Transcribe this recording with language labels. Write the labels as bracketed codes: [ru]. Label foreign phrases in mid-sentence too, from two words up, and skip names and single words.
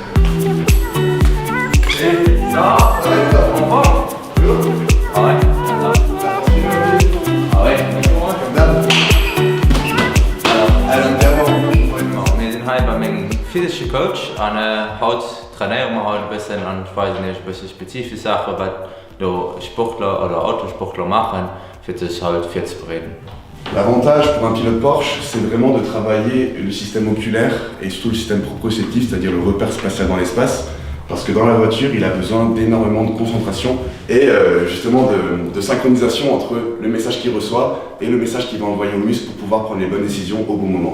[de] Wir sind heute bei meinem physischen Coach und heute trainieren wir heute ein bisschen und ich weiß nicht, ein bisschen spezifische Sachen, was die Sportler oder Autosportler machen, für das halt viel zu reden. [fr] L'avantage pour un pilote Porsche, c'est vraiment de travailler le système oculaire et surtout le système proprioceptif, c'est-à-dire le repère spatial dans l'espace, parce que dans la voiture, il a besoin d'énormément de concentration et justement de synchronisation entre le message qu'il reçoit et le message qu'il va envoyer aux muscles pour pouvoir prendre les bonnes décisions au bon moment.